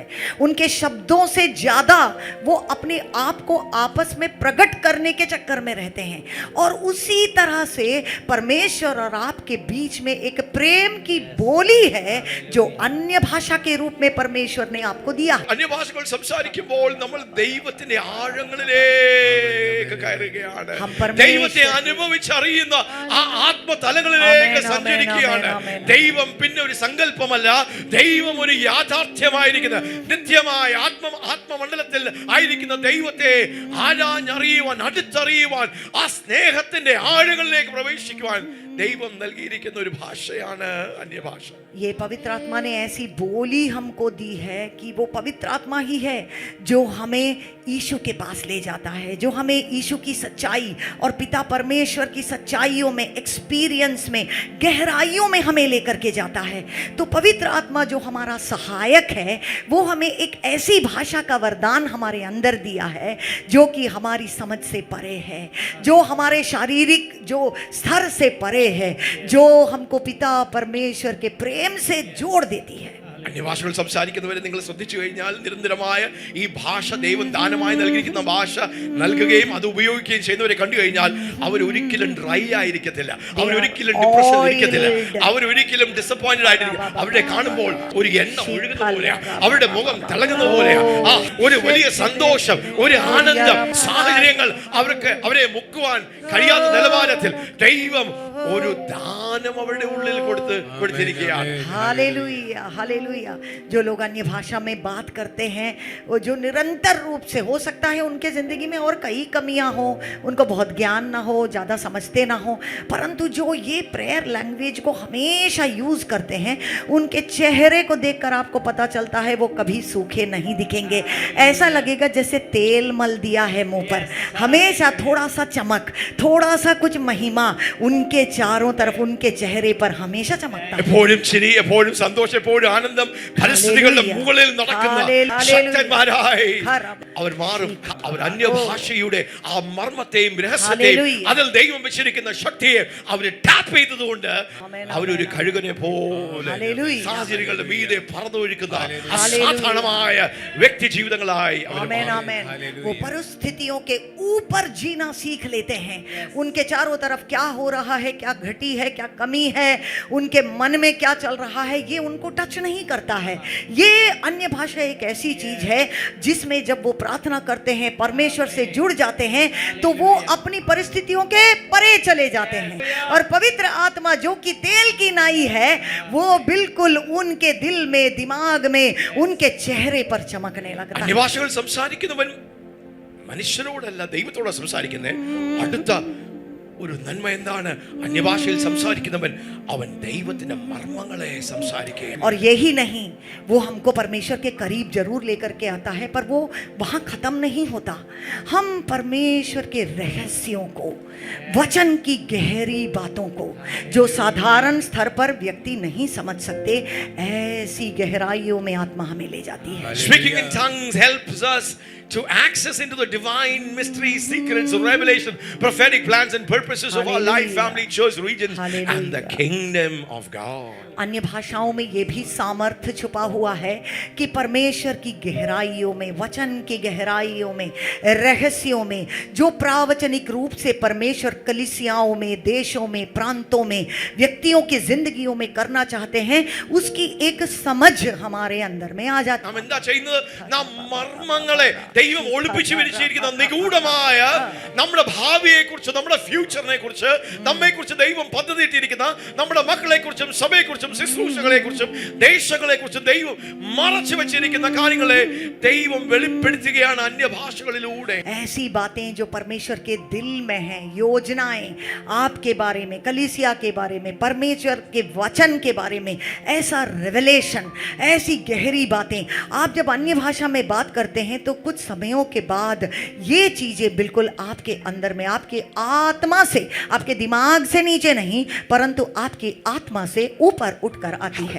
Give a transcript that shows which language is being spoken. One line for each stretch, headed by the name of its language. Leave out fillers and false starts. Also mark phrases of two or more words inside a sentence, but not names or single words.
Hindi: उनके शब्दों से ज्यादा वो अपने आप को आपस में प्रकट करने के चक्कर में रहते हैं. और उसी तरह से परमेश्वर और आपके बीच में एक प्रेम की बोली है जो अन्य भाषा के रूप में परमेश्वर ने आपको दिया.
Malayalam: അന്യഭാഷകൾ സംസാരിക്കുമ്പോൾ നമ്മൾ ദൈവത്തിന്റെ ആഴങ്ങളിലേക്ക് കയറുകയാണ്. ദൈവത്തെ അനുഭവിച്ചറിയുന്ന ആ ആത്മതലങ്ങളിലേക്ക് സഞ്ചരിക്കുകയാണ്. ദൈവം പിന്നെ ഒരു സങ്കല്പമല്ല, ദൈവം ഒരു യാഥാർത്ഥ്യമായിരിക്കുന്ന നിത്യമായ ആത്മമണ്ഡലത്തിൽ ആയിരിക്കുന്ന ദൈവത്തെ ആരാഞ്ഞറിയുവാൻ, അടുത്തറിയുവാൻ, ആ സ്നേഹത്തിന്റെ ആഴങ്ങളിലേക്ക് പ്രവേശിക്കുവാൻ ദൈവം നൽകിയിരിക്കുന്ന ഒരു ഭാഷയാണ് അന്യഭാഷ. ये पवित्र आत्मा ने ऐसी बोली हमको दी है कि वो पवित्र आत्मा ही है जो हमें यीशु के पास ले जाता है, जो हमें यीशु की सच्चाई और पिता परमेश्वर की सच्चाइयों में, एक्सपीरियंस में, गहराइयों में हमें लेकर के जाता है. तो पवित्र आत्मा जो हमारा सहायक है, वो हमें एक ऐसी भाषा का वरदान हमारे अंदर दिया है जो कि हमारी समझ से परे है, जो हमारे शारीरिक जो स्तर से परे है, जो हमको पिता परमेश्वर के प्रेम से जोड़ देती है. അന്യഭാഷകൾ സംസാരിക്കുന്നവരെ നിങ്ങൾ ശ്രദ്ധിച്ചു കഴിഞ്ഞാൽ നിരന്തരമായ ഈ ഭാഷ, ദൈവം ദാനമായി നൽകിയിരിക്കുന്ന ഭാഷ നൽകുകയും അത് ഉപയോഗിക്കുകയും ചെയ്യുന്നവരെ കണ്ടു കഴിഞ്ഞാൽ അവരൊരിക്കലും ഡ്രൈ ആയിരിക്കത്തില്ല, അവരൊരിക്കലും ഡിപ്രഷൻ ഇരിക്കത്തില്ല, അവരൊരിക്കലും ഡിസപ്പോയിന്റഡ് ആയിട്ടിരിക്കും. അവരെ കാണുമ്പോൾ ഒരു എണ്ണ ഒഴുകുന്ന പോലെയാണ്, അവരുടെ മുഖം തിളങ്ങുന്ന പോലെയാണ്. ആ ഒരു വലിയ സന്തോഷം, ഒരു ആനന്ദം, സാഹചര്യങ്ങൾ അവരെ മുക്കുവാൻ കഴിയാത്ത നിലവാരത്തിൽ ദൈവം ഒരു ദാനം അവരുടെ ഉള്ളിൽ കൊടുത്തിരിക്കുകയാണ്.
Hindi: हालेलुया, हालेलुया. जो लोग अन्य भाषा में बात करते हैं, वो जो निरंतर रूप से, हो सकता है उनके जिंदगी में और कई कमियां हो, उनको बहुत ज्ञान ना हो, ज़्यादा समझते ना हो, परंतु जो ये
English: prayer language
Hindi: को हमेशा यूज़ करते हैं, उनके चेहरे को देखकर आपको पता चलता है वो कभी सूखे नहीं दिखेंगे. ऐसा लगेगा जैसे तेल मल दिया है मुंह पर, हमेशा थोड़ा सा चमक, थोड़ा सा कुछ महिमा उनके चारों तरफ, उनके चेहरे पर हमेशा चमकता है. എപ്പോഴും ചിരി, എപ്പോഴും സന്തോഷം, എപ്പോഴും ആനന്ദം, പരിസ്ഥിതികളുടെ മുകളിൽ നടക്കുന്ന ശക്തന്മാരായി അവർ മാറും. അവർ അന്യഭാഷയുടെ ആ മർമ്മത്തെയും രഹസ്യത്തെയും അതിൽ ദൈവം വെച്ചിരിക്കുന്ന ശക്തിയെ അവർ ടാപ്പ് ചെയ്തതുകൊണ്ട് അവരൊരു കഴുകനെ പോലെ സാഹചര്യങ്ങളുടെ മീതെ പറന്നൊഴുക്കുന്ന അസാധാരണമായ വ്യക്തി ജീവിതങ്ങളായി वो परिस्थितियों के ऊपर जीना सीख लेते हैं. उनके चारों तरफ क्या हो रहा है, क्या घटी है, क्या कमी है, उनके मन में क्या चल रहा है, ये उनको टच नहीं करता है. ये अन्य भाषा एक ऐसी चीज है जिसमें जब वो प्रार्थना करते हैं, परमेश्वर से जुड़ जाते हैं, तो वो अपनी परिस्थितियों के परे चले जाते हैं. और पवित्र आत्मा जो कि तेल की नाई है, वो बिल्कुल उनके दिल में, दिमाग में, उनके चेहरे पर चमकने लगता है.
Malayalam: അന്യഭാഷകൾ സംസാരിക്കുന്നവൻ മനുഷ്യരോടല്ല ദൈവത്തോടാ സംസാരിക്കുന്നത്. അടുത്ത ഒരു നന്മ എന്താണ്? അന്യഭാഷയിൽ സംസാരിക്കുന്നവൻ അവൻ ദൈവത്തിന്റെ മർമ്മങ്ങളെ സംസാരിക്കുകയാണ്.
Hindi: और यही नहीं, वो हमको परमेश्वर के करीब जरूर लेकर के आता है, पर वो वहाँ खत्म नहीं होता. हम परमेश्वर के रहस्यों को, वचन की गहरी बातों को, जो साधारण स्तर पर व्यक्ति नहीं समझ सकते, ऐसी गहराइयों में आत्मा हमें ले जाती है.
English: Speaking in tongues helps us to access into the divine mysteries, secrets, revelation, prophetic plans and purposes of our life, family, church, regions, and the kingdom of God.
Hindi: अन्य भाषाओं में ये भी सामर्थ्य छुपा हुआ है कि परमेश्वर की गहराइयों में, वचन की गहराइयों में, रहस्यों में, जो प्रावचनिक रूप से परमेश्वर कलीसियाओं में, देशों में, प्रांतों में, व्यक्तियों की जिंदगियों में करना चाहते हैं, उसकी एक समझ हमारे अंदर में आ जाती है.
Malayalam: നാം എന്താ ചെയ്യുന്നത്? നാം മർമ്മങ്ങളെ ദൈവം ഒളിപ്പിച്ചു വെച്ചിരിക്കുന്ന നിഗൂഢമായ നമ്മുടെ ഭാവിയെ കുറിച്ച്, നമ്മുടെ ഫ്യൂച്ചറിനെ കുറിച്ച്, നമ്മെ കുറിച്ച് ദൈവം പദ്ധതി ഇട്ടിരിക്കുന്ന നമ്മുടെ മക്കളെ കുറിച്ചും സഭയെ കുറിച്ചും ശുശ്രൂഷകളെ കുറിച്ചും ദേശങ്ങളെ കുറിച്ചും ദൈവം മറച്ചു വെച്ചിരിക്കുന്ന കാര്യങ്ങളെ ദൈവം വെളിപ്പെടുത്തുകയാണ് അന്യഭാഷകളിലൂടെ.
Hindi: ऐसी बातें जो परमेश्वर के दिल में हैं, योजनाएं आपके बारे में, कलीसिया के बारे में, परमेश्वर के वचन के बारे में, ऐसा रेवलेशन, ऐसी गहरी बातें. आप जब अन्य भाषा में बात करते हैं तो कुछ समयों के बाद ये चीजें बिल्कुल आपके अंदर में, आपके आत्मा से, आपके दिमाग से नीचे नहीं, परंतु आपकी आत्मा से ऊपर उठकर आती है.